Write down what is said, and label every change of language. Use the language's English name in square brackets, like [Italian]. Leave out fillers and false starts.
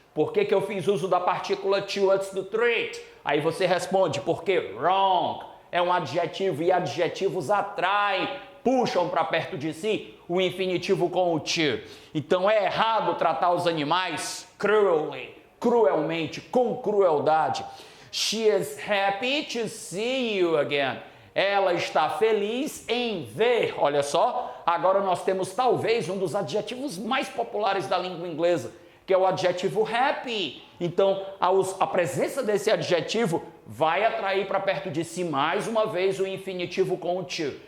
[Portuguese] Por que eu fiz uso da partícula to antes do treat? Aí você responde, porque wrong é um adjetivo e adjetivos atraem, puxam para perto de si o infinitivo com o to. Então é errado tratar os animais cruelly, cruelmente, com crueldade. [English] She is happy to see you again. [Portuguese] Ela está feliz em ver. Olha só, agora nós temos talvez um dos adjetivos mais populares da língua inglesa, que é o adjetivo happy. Então, a presença desse adjetivo vai atrair para perto de si mais uma vez o infinitivo com o to.